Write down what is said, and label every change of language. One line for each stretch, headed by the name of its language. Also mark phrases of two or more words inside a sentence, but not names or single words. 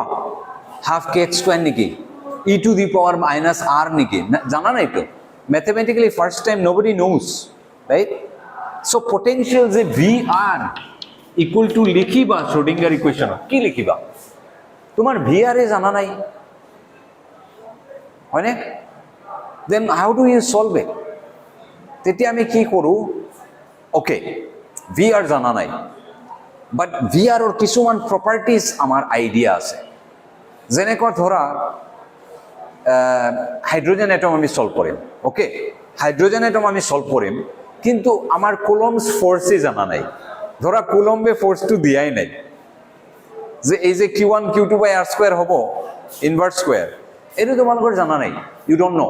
English: half k x square
Assamese: নেকি, e⁻⁻r নেকি, জানা নাইতো।
English: Mathematically first time nobody knows, right? So potential
Assamese: যে VR
English: equal to
Assamese: লিখিবা শ্ৰোডিংগাৰ ইকুৱেশ্যনত, কি লিখিবা? তোমাৰ VR জানা নাই, হয়নে?
English: Then how do you solve it?
Assamese: তেতিয়া আমি কি কৰোঁ? অ'কে, VR জানা নাই, বাট VRৰ কিছুমান প্ৰপাৰ্টিজ আমাৰ আইডিয়া আছে। যেনেকুৱা ধৰা
English: hydrogen atom
Assamese: আমি সলভ কৰিম, অ'কে,
English: hydrogen atom
Assamese: আমি সলভ কৰিম, কিন্তু আমাৰ কুলম্বছ ফ'ৰ্চেই জানা নাই। ধৰা কুলম্বে ফ'ৰ্চটো দিয়াই নাই যে এই যে Q1 Q2/r² হ'ব
English: inverse square,
Assamese: এইটো তোমালোকৰ জানা নাই,
English: you don't know'.